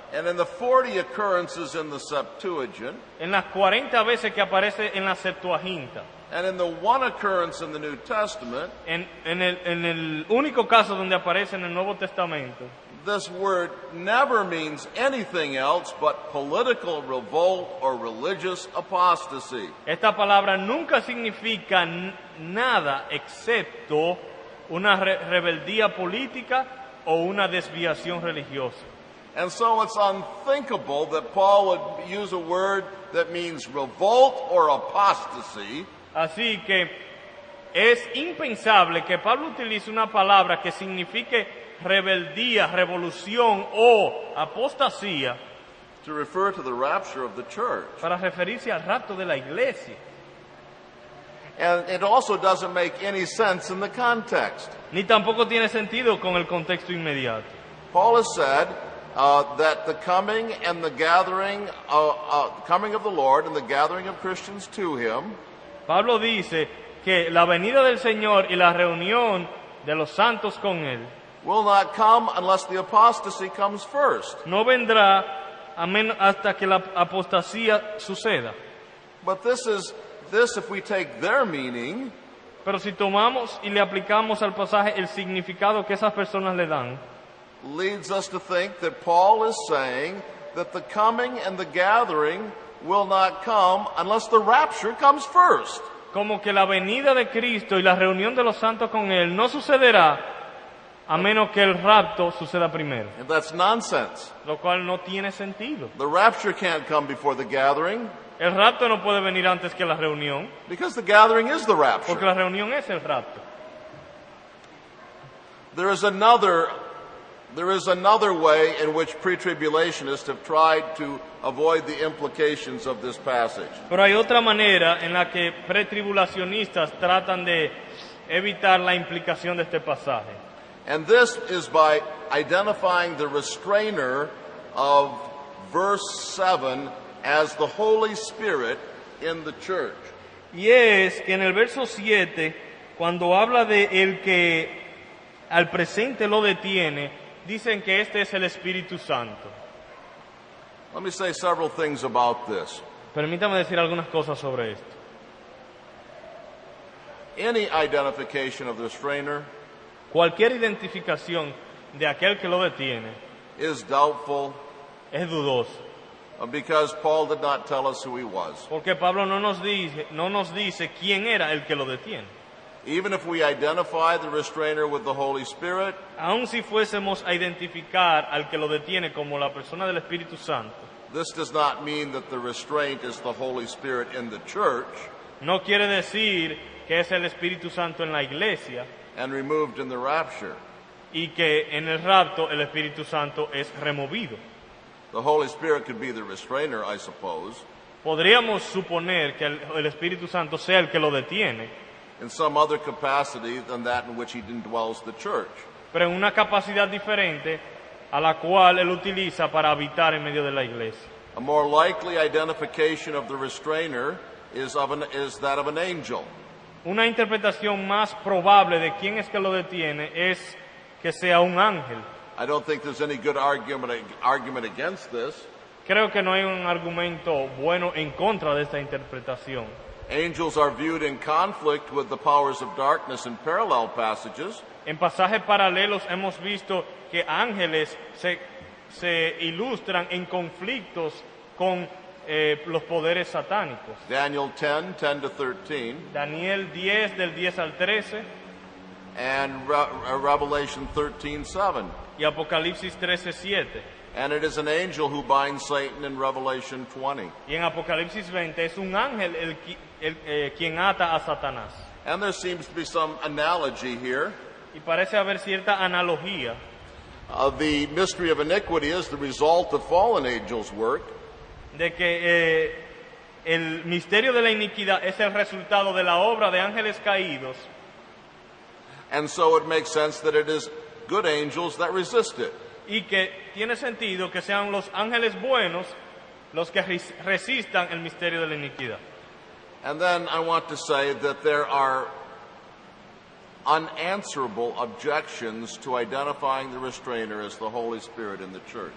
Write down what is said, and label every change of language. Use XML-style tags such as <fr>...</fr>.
<en>and in the 40 occurrences in the Septuagint,</en> <es>en las 40 veces que aparece en la Septuaginta,</es> <en>and in the one occurrence in the New Testament,</en> <es>en el único caso donde aparece en el Nuevo Testamento,</es> <en>this word never means anything else but political revolt or religious apostasy.</en> <es>esta palabra nunca significa nada excepto una rebeldía política o una desviación religiosa.</es> <en>And so it's unthinkable that Paul would use a word that means revolt or apostasy</en> <es>Así que es impensable que Pablo utilice una palabra que signifique rebeldía, revolución o apostasía</es> <en>to refer to the rapture of the church.</en> <es>para referirse al rapto de la iglesia.</es> <en>And it also doesn't make any sense in the context.</en> <es>Ni tampoco tiene sentido con el contexto inmediato.</es> <en>Paul has said that the coming and the gathering, coming of the Lord and the gathering of Christians to Him</en> <es>Pablo dice que la venida del Señor y la reunión de los santos con Él</es> <en>will not come unless the apostasy comes first.</en> <es>no vendrá hasta que la apostasía suceda.</es> <en>But this, if we take their meaning,</en> <es>Pero si tomamos y le aplicamos al pasaje el significado que esas personas le dan,</es> <en>leads us to think that Paul is saying that the coming and the gathering will not come unless the rapture comes first.</en> <es>como que la venida de Cristo y la reunión de los santos con Él no sucederá a menos que el rapto suceda primero,</es> <en>And that's nonsense.</en> <es>lo cual no tiene sentido.</es> <en>The rapture can't come before the gathering</en> <es>El rapto no puede venir antes que la reunión,</es> <en>because the gathering is the</en> <es>porque</es> <en>rapture.</en> <es>la reunión es el rapto.</es> <en>There is another There is another way in which pre-tribulationists have tried to avoid the implications of this passage.</en> <es>Pero hay otra manera en la que pretribulacionistas tratan de evitar la implicación de este pasaje.</es> <en>And this is by identifying the restrainer of verse 7 as the Holy Spirit in the church.</en> <es>Y es que en el verso 7, cuando habla de el que al presente lo detiene, dicen que este es el Espíritu Santo.</es> <en>Let me say several things about this.</en> <es>Permítame decir algunas cosas sobre esto.</es> <en>Any identification of the restrainer</en> <es>Cualquier identificación de aquel que lo detiene</es> <en>is doubtful</en> <es>es dudoso,</es> <en>because Paul did not tell us who he was.</en> <es>porque Pablo no nos dice quién era el que lo detiene.</es> <en>Even if we identify the restrainer with the Holy Spirit,</en> <es>Aun si fuésemos a identificar al que lo detiene como la persona del Espíritu Santo,</es> <en>this does not mean that the restraint is the Holy Spirit in the church</en> <es>no quiere decir que es el Espíritu Santo en la iglesia</es> <en>and removed in the rapture.</en> <es>y que en el rapto el Espíritu Santo es removido.</es> <en>The Holy Spirit could be the restrainer, I suppose,</en> <es>Podríamos suponer que el Espíritu Santo sea el que lo detiene,</es> <en>in some other capacity than that in which he indwells the church.</en> <es>pero en una capacidad diferente a la cual él utiliza para habitar en medio de la iglesia.</es> <en>A more likely identification of the restrainer is that of an angel.</en> <es>Una interpretación más probable de quién es que lo detiene es que sea un ángel.</es> <en>I don't think there's any good argument against this.</en> <es>Creo que no hay un argumento bueno en contra de esta interpretación.</es> <en>Angels are viewed in conflict with the powers of darkness in parallel passages.</en> <es>En pasajes paralelos hemos visto que ángeles se ilustran en conflictos con los poderes satánicos.</es> <en>Daniel 10 to 13,</en> <es>Daniel 10 del 10 al 13</es> <en>and Revelation 13:7.</en> <es>y Apocalipsis 13:7.</es> <en>And it is an angel who binds Satan in Revelation 20.</en> <es>Y en Apocalipsis 20 es un ángel quien ata a Satanás.</es> <en>And there seems to be some analogy here.</en> <es>Y parece haber cierta analogía.</es> <en>The mystery of iniquity is the result of fallen angels' work.</en> <es>De que el misterio de la iniquidad es el resultado de la obra de ángeles caídos.</es> <en>And so it makes sense that it is good angels that resist it.</en> <es>Y que tiene sentido que sean los ángeles buenos los que resistan el misterio de la iniquidad.</es> <en>And then I want to say that there are unanswerable objections to identifying the restrainer as the Holy Spirit in the church.</en>